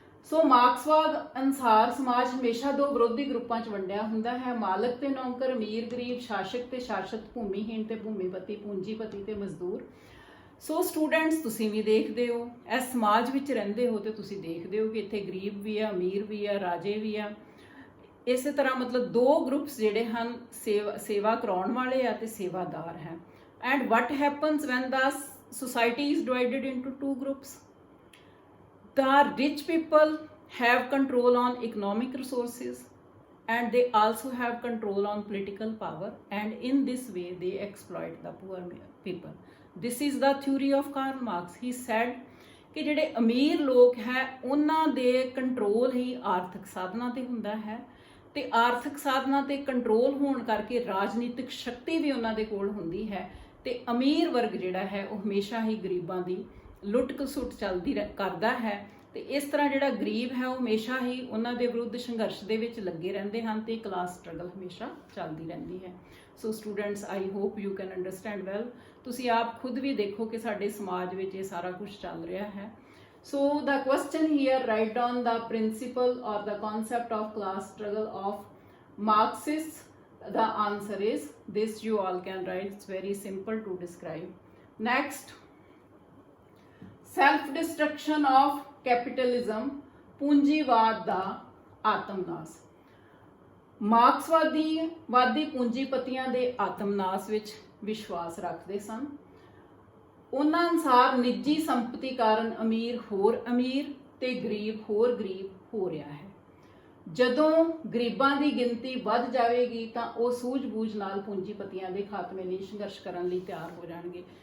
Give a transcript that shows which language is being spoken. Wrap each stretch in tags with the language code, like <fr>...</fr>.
<pa>ਸੋ ਮਾਰਕਸਵਾਦ ਅਨੁਸਾਰ ਸਮਾਜ ਹਮੇਸ਼ਾ ਦੋ ਵਿਰੋਧੀ ਗਰੁੱਪਾਂ 'ਚ ਵੰਡਿਆ ਹੁੰਦਾ ਹੈ: ਮਾਲਕ ਤੇ ਨੌਕਰ, ਅਮੀਰ ਗਰੀਬ, ਸ਼ਾਸਕ ਤੇ ਸ਼ਾਸਤ, ਭੂਮੀਹੀਣ ਤੇ ਭੂਮੀਪਤੀ, ਪੂੰਜੀਪਤੀ ਤੇ ਮਜ਼ਦੂਰ। ਸੋ ਸਟੂਡੈਂਟਸ ਤੁਸੀਂ ਵੀ ਦੇਖਦੇ ਹੋ, ਇਸ ਸਮਾਜ ਵਿੱਚ ਰਹਿੰਦੇ ਹੋ ਤੇ ਤੁਸੀਂ ਦੇਖਦੇ ਹੋ ਕਿ ਇੱਥੇ ਗਰੀਬ ਵੀ ਆ, ਅਮੀਰ ਵੀ ਆ, ਰਾਜੇ ਵੀ ਆ। ਇਸੇ ਤਰ੍ਹਾਂ ਮਤਲਬ ਦੋ ਗਰੁੱਪਸ ਜਿਹੜੇ ਹਨ, ਸੇਵਾ ਕਰਾਉਣ ਵਾਲੇ ਆ ਤੇ ਸੇਵਾਦਾਰ ਹੈ।</pa> <en>And what happens when the society is divided into two groups? The rich people have control on economic resources and they also have control on political power, and in this way they exploit the poor people. This is the theory of Karl Marx. He said</en> <pa>ਕਿ ਜਿਹੜੇ ਅਮੀਰ ਲੋਕ ਹੈ ਉਹਨਾਂ ਦੇ control ਹੀ ਆਰਥਿਕ ਸਾਧਨਾਂ ਤੇ ਹੁੰਦਾ ਹੈ, ਤੇ ਆਰਥਿਕ ਸਾਧਨਾਂ ਤੇ ਕੰਟਰੋਲ ਹੋਣ ਕਰਕੇ ਰਾਜਨੀਤਿਕ ਸ਼ਕਤੀ ਵੀ ਉਹਨਾਂ ਦੇ ਕੋਲ ਹੁੰਦੀ ਹੈ, ਤੇ ਅਮੀਰ ਵਰਗ ਜਿਹੜਾ ਹੈ ਉਹ ਹਮੇਸ਼ਾ ਹੀ ਗਰੀਬਾਂ ਦੀ ਲੁੱਟ ਖਸੁੱਟ ਚੱਲਦੀ ਕਰਦਾ ਹੈ, ਤੇ ਇਸ ਤਰ੍ਹਾਂ ਜਿਹੜਾ ਗਰੀਬ ਹੈ ਉਹ ਹਮੇਸ਼ਾ ਹੀ ਉਹਨਾਂ ਦੇ ਵਿਰੁੱਧ ਸੰਘਰਸ਼ ਦੇ ਵਿੱਚ ਲੱਗੇ ਰਹਿੰਦੇ ਹਨ, ਤੇ ਕਲਾਸ ਸਟਰਗਲ ਹਮੇਸ਼ਾ ਚੱਲਦੀ ਰਹਿੰਦੀ ਹੈ। So students,</pa> <en>I hope you can understand well.</en> <pa>ਤੁਸੀਂ ਆਪ ਖੁਦ ਵੀ ਦੇਖੋ ਕਿ ਸਾਡੇ ਸਮਾਜ ਵਿੱਚ ਇਹ ਸਾਰਾ ਕੁਝ ਚੱਲ ਰਿਹਾ ਹੈ।</pa> <en>So the question here, write down the principle or the concept of class struggle of Marxists. The answer is this. You all can write. It's very simple to describe. Next, self destruction of capitalism,</en> <pa>ਪੂੰਜੀਵਾਦ ਦਾ ਆਤਮਨਾਸ। ਮਾਰਕਸਵਾਦੀ ਪੂੰਜੀਪਤੀਆਂ ਦੇ ਆਤਮਨਾਸ ਵਿੱਚ ਵਿਸ਼ਵਾਸ ਰੱਖਦੇ ਸਨ। ਉਹਨਾਂ ਅਨੁਸਾਰ ਨਿੱਜੀ ਸੰਪਤੀ ਕਾਰਨ ਅਮੀਰ ਹੋਰ ਅਮੀਰ ਤੇ ਗਰੀਬ ਹੋਰ ਗਰੀਬ ਹੋ ਰਿਹਾ ਹੈ। ਜਦੋਂ ਗਰੀਬਾਂ ਦੀ ਗਿਣਤੀ ਵੱਧ ਜਾਵੇਗੀ ਤਾਂ ਉਹ ਸੂਝ-ਬੂਝ ਨਾਲ ਪੂੰਜੀਪਤੀਆਂ ਦੇ ਖਾਤਮੇ ਲਈ ਸੰਘਰਸ਼ ਕਰਨ ਲਈ ਤਿਆਰ ਹੋ ਜਾਣਗੇ।</pa>